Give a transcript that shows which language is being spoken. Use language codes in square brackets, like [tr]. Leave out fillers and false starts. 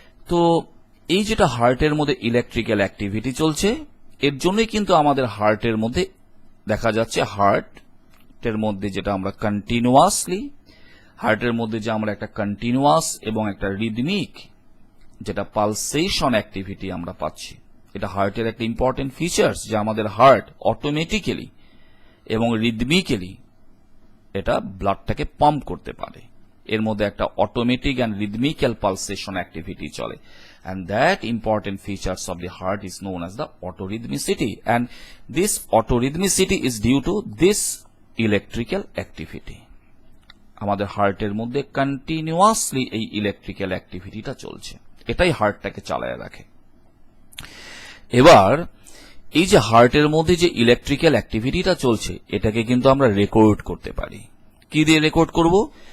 [bn] তো এই যেটা হার্টের মধ্যে ইলেকট্রিক্যাল অ্যাক্টিভিটি চলছে, এর জন্যই কিন্তু আমাদের হার্টের মধ্যে দেখা যাচ্ছে, হার্টের মধ্যে যেটা আমরা কন্টিনিউয়াসলি, হার্টের মধ্যে যে আমরা একটা কন্টিনিউয়াস এবং একটা রিদমিক যেটা পালসেশন অ্যাক্টিভিটি আমরা পাচ্ছি, এটা হার্টের একটা ইম্পর্টেন্ট ফিচার্স, যে আমাদের হার্ট অটোমেটিক্যালি এবং রিদমিক্যালি এটা ব্লাডটাকে পাম্প করতে পারে। এর মধ্যে একটা অটোমেটিক অ্যান্ড রিদমিক্যাল পালসেশন অ্যাক্টিভিটি চলে, [en] and that important features of the heart is known as the autorhythmicity, and this autorhythmicity is due to this electrical activity. [bn] আমাদের হার্টের মধ্যে কন্টিনিউয়াসলি এই ইলেকট্রিক্যাল অ্যাক্টিভিটিটা চলছে, এটাই হার্টটাকে চালায় রাখে। এবার এই যে হার্টের মধ্যে যে ইলেকট্রিক্যাল অ্যাক্টিভিটিটা চলছে, এটাকে কিন্তু আমরা রেকর্ড করতে পারি। কি দিয়ে রেকর্ড করব?